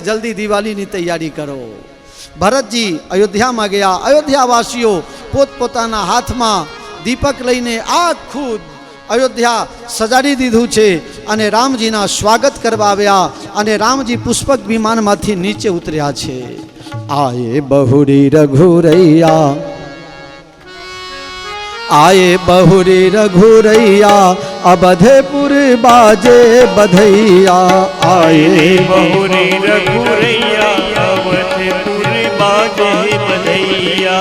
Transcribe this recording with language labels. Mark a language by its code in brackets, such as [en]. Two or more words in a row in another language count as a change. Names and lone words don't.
[gu] જલ્દી દિવાળીની તૈયારી કરો. ભરતજી અયોધ્યામાં ગયા. અયોધ્યાવાસીઓ પોતપોતાના હાથમાં દીપક લઈને આખું અયોધ્યા સજાડી દીધું છે અને રામજીના સ્વાગત કરવા આવ્યા અને રામજી પુષ્પક વિમાનમાંથી નીચે ઉતર્યા છે. [hi] आए बहुरी रघुरैया, आए बहुरी रघुरैया, अवधपुर बाजे बधैया। आए बहुरी रघुरैया, अवधपुर बाजे बधैया।